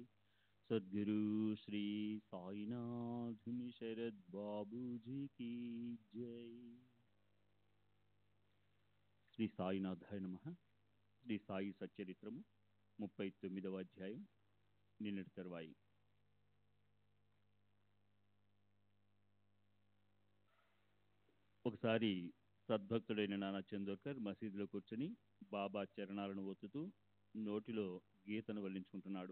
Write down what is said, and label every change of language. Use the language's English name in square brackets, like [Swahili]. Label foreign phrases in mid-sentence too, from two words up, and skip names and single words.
[Hindi] सद्गुरु श्री साईनाथ शरद बाबू जी की जय। [Telugu] శ్రీ సాయినాథాయ నమః. శ్రీ సాయి సచ్చరిత్రము 39వ అధ్యాయం. నిన్నటి తరువాయి. ఒకసారి సద్భక్తుడైన నానా చందోర్కర్ మసీదులో కూర్చొని బాబా చరణాలను ఒత్తుతూ నోటిలో గీతను వల్లించుకుంటున్నాడు.